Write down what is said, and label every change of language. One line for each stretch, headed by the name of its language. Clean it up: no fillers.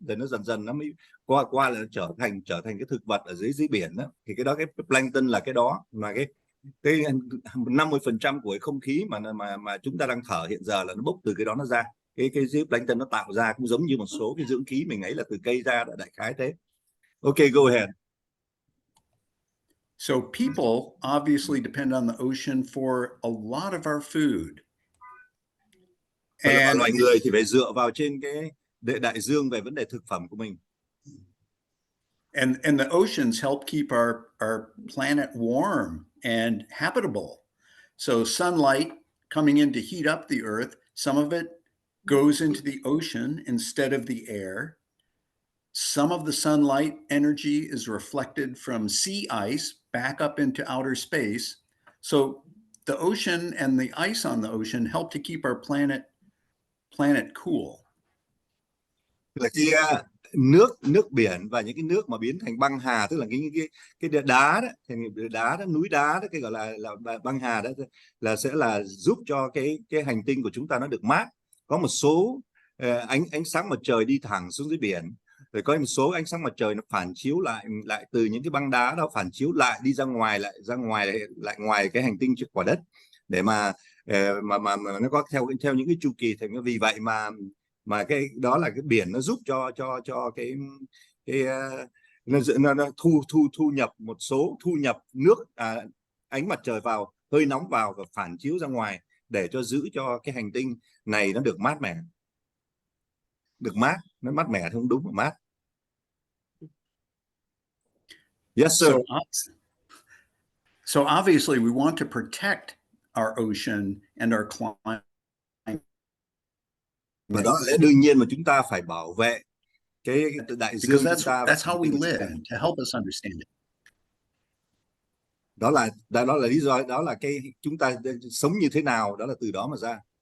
Vietnamese: Rồi nó dần dần nó mới qua là trở thành cái thực vật ở dưới biển đó. Thì cái đó, cái plankton là cái đó, mà cái 50% của cái không khí mà chúng ta đang thở hiện giờ là nó bốc từ cái đó nó ra. Cái dưới plankton nó tạo ra cũng giống như một số cái dưỡng khí mình ấy là từ cây ra, đã đại khái thế.
English: Okay, go ahead. So people obviously depend on the ocean for a lot of our food. And
Vietnamese: loài người thì phải dựa vào trên cái đại dương về vấn đề thực phẩm của mình.
English: And the oceans help keep our planet warm and habitable. So sunlight coming in to heat up the earth, some of it goes into the ocean instead of the air. Some of the sunlight energy is reflected from sea ice back up into outer space. So the ocean and the ice on the ocean help to keep our planet cool.
Vietnamese: Là cái nước biển và những cái nước mà biến thành băng hà, tức là cái đá đó, thành đá đó, núi đá đó, cái gọi là băng hà đó, là sẽ là giúp cho cái hành tinh của chúng ta nó được mát. Có một số ánh sáng mặt trời đi thẳng xuống dưới biển, rồi có một số ánh sáng mặt trời nó phản chiếu lại từ những cái băng đá đó, phản chiếu lại đi ra ngoài cái hành tinh quả đất, để mà nó có theo những cái chu kỳ. Thì vì vậy mà cái đó là cái biển nó giúp cho cái nó thu nhập nước, ánh mặt trời vào, hơi nóng vào và phản chiếu ra ngoài, để cho giữ cho cái hành tinh này nó được mát mẻ, nó mát mẻ không đúng, mà mát.
English: Yes sir. So obviously we want to protect our ocean and our climate.
Vietnamese: Và đó là lẽ đương nhiên mà chúng ta phải bảo vệ cái đại dương chúng ta.
English: That's how we live, to help us understand it.
Vietnamese: Đó là lý do, đó là cái chúng ta sống như thế nào, đó là từ đó mà ra.